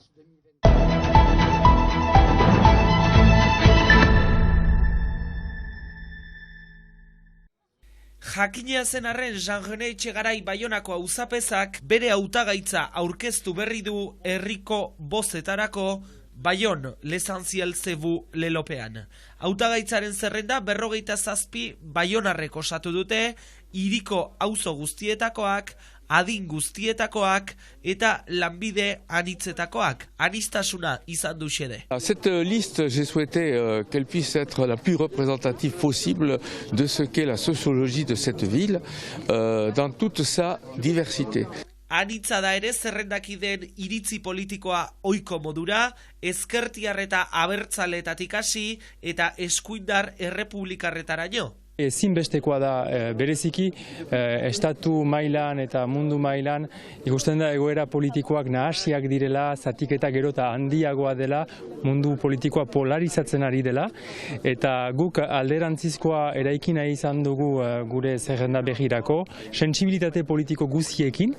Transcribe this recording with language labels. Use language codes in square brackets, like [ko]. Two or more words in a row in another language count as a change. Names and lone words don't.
[eu] Jakina zen arren Jean-René Etxegarai Baionako auzapezak bere hautagaitza aurkeztu berri du herriko bozetarako Baion, L'Essentiel c'est vous lelopean. Hautagaitzaren zerrenda 57 baionarrek osatu dute, hiriko auzo guztietakoak, adin guztietakoak eta lanbide anitzetakoak, anistasuna izan du xede. [fr] Cette liste, j'ai souhaité qu'elle puisse être la plus représentative possible de ce qu'est la sociologie de cette ville, dans toute sa diversité. [eu] Anitza da ere zerrendakideen iritzi politikoa ohiko modura, ezkertiar eta abertzaletatik hasi eta eskuindar errepublikarretaraino. Ezinbestekoa da bereziki estatu mailan eta mundu mailan ikusten da egoera politikoak nahasiak direla, zatiketa gero eta handiagoa dela, mundu politikoa polarizatzen ari dela, eta guk alderantzizkoa eraiki nahi izan dugu gure zerrenda begirako, sentsibilitate politiko guziekin.